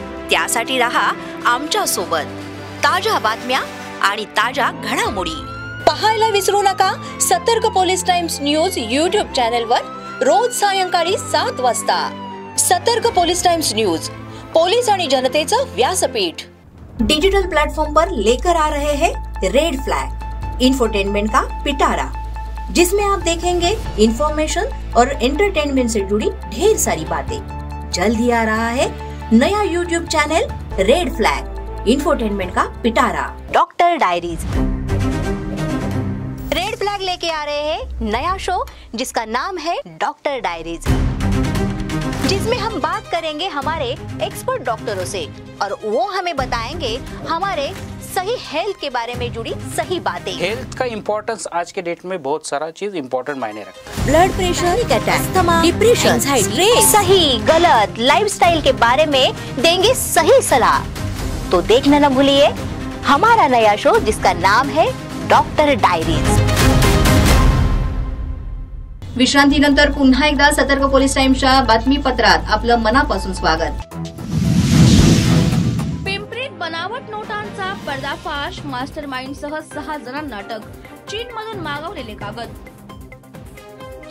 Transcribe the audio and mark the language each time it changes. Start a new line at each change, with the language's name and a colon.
Marathi: त्यासाठी रहा आमच्या सोबत. ताज्या बातम्या आणि ताज्या घडामोडी पाहायला विसरू नका. सतर्क पोलीस टाइम्स न्यूज YouTube चॅनेलवर रोज सायंकाळी 7 वाजता. सतर्क पोलीस टाइम्स न्यूज, पुलिस आणि जनतेचं व्यासपीठ.
Hindi: डिजिटल प्लेटफॉर्म पर लेकर आ रहे हैं रेड फ्लैग, इंफोटेनमेंट का पिटारा, जिसमें आप देखेंगे इंफॉर्मेशन और एंटरटेनमेंट से जुड़ी ढेर सारी बातें. जल्द ही आ रहा है नया YouTube channel red flag. Infotainment का पिटारा। डॉक्टर डायरीज रेड फ्लैग लेके आ रहे हैं नया शो जिसका नाम है डॉक्टर डायरीज, जिसमें हम बात करेंगे हमारे एक्सपर्ट डॉक्टरों से और वो हमें बताएंगे हमारे सही हेल्थ के बारे में जुड़ी सही बातें। हेल्थ का इम्पोर्टेंस आज के डेट में बहुत सारा चीज इम्पोर्टेंट मायने रखता है। Blood pressure, asthma, depression, stress, सही गलत लाइफस्टाइल के बारे में देंगे सही सलाह। तो देखना न भूलिए हमारा नया शो जिसका नाम है डॉक्टर डायरीज।
Marathi: विश्रांतीनंतर पुन्हा एकदा सतर्क पोलीस टाइम्सच्या बातमीपत्रात आपलं मनापासून स्वागत। पिंपरीत बनावट नोटांचा पर्दाफाश, मास्टरमाइंडसह 6 जणांना अटक। चीनमधून मागवलेले कागद।